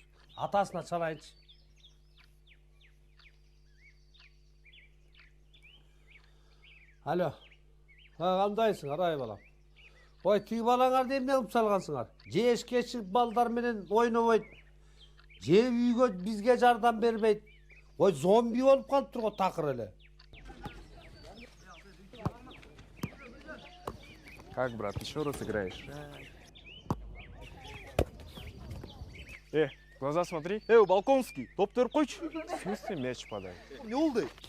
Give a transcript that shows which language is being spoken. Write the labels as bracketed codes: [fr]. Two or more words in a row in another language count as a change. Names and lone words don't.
[ky] Атасына чалайынчы. Алло. Кандайсың, арай балам? Ой, тиги балаңарды эмне кылып салгансыңар? Жеш кечип балдар менен ойнобойт. Же үйгө бизге жардам бербейт. Ой, зомби болуп калыптыр го такыр эле. [ru] Как, брат, еще раз играешь? Глаза смотри. [kk] Балконский, топ теріп қойшы. [ru] В смысле мяч подай? [tr] Не олды?